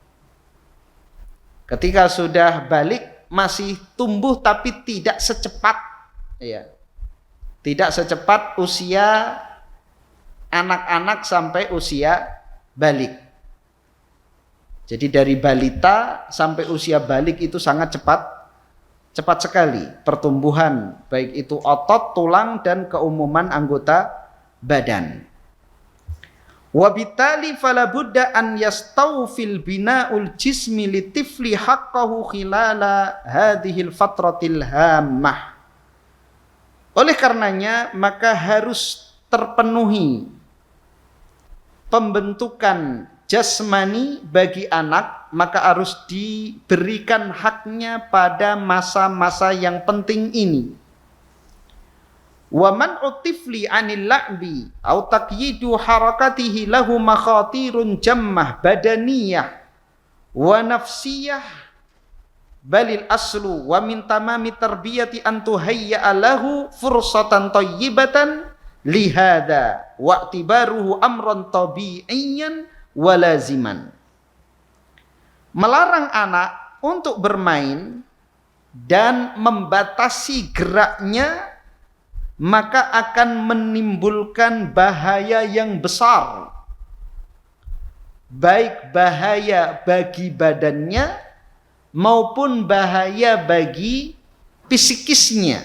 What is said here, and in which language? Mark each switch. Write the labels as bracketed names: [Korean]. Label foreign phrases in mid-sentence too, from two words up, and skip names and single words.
[Indonesian] Ketika sudah balik masih tumbuh tapi tidak secepat, ya, tidak secepat usia anak-anak sampai usia balik. Jadi dari balita sampai usia balik itu sangat cepat sekali pertumbuhan, baik itu otot, tulang, dan keumuman anggota badan. [Arabic] وبالتالي فلا بد أن يستوفي البناء الجسمي للطفل حقه خلال هذه الفترة الهامة. [Indonesian] Oleh karenanya maka harus terpenuhi pembentukan jasmani bagi anak, maka harus diberikan haknya pada masa-masa yang penting ini. [Arabic] ومنع الطفل عن اللعب أو تقييد حركته له مخاطر جمة بدنية ونفسية بل الأصل ومن تمام التربية أن تهيأ له فرصة طيبة لهذا واعتباره أمرا طبيعيا ولازما. [Indonesian] Melarang anak untuk bermain dan membatasi geraknya maka akan menimbulkan bahaya yang besar, baik bahaya bagi badannya maupun bahaya bagi psikisnya.